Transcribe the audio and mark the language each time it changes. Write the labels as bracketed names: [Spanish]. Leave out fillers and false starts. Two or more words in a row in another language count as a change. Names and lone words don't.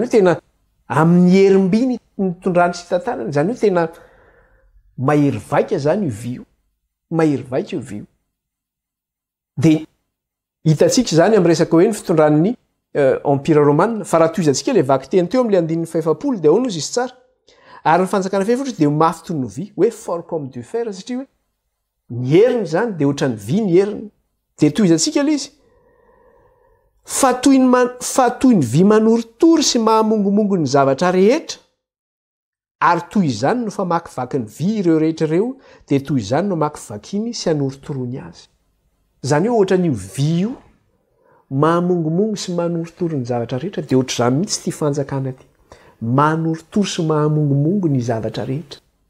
[Malagasy] hoe tena amin'ny herim-by ny itondrany sy tantarany zany hoe tena mahery vaika zany io vy io mahery vaika io vy io de hitatsika zany amin'ny resaka hoe ny fitondran'ny empire romanina fa raha toizantsika le vaky teny teo amin'le andininy 7 de ahoana izy izy tsara ary ny fanjakana faefatra de mafy toy ny vy hoe [French] fort comme du fer [Malagasy] satria hoe ny heriny zany de ohatran'ny vy ny heriny de toizantsika le izy fa toy ny vy manorotory sy mahamongomongo ny zavatra rehetra ary toy izany no famakivaky ny vy ireo rehetra ireo de toy izany no makivaky iny sy anorotorony azy zany hoe ohatran'io vy io mahamongomongo sy manoritory ny zavatra rehetra de ohatra zany mihitsy ty fanjakana ty manoritory sy mahamongomongo ny zavatra rehetra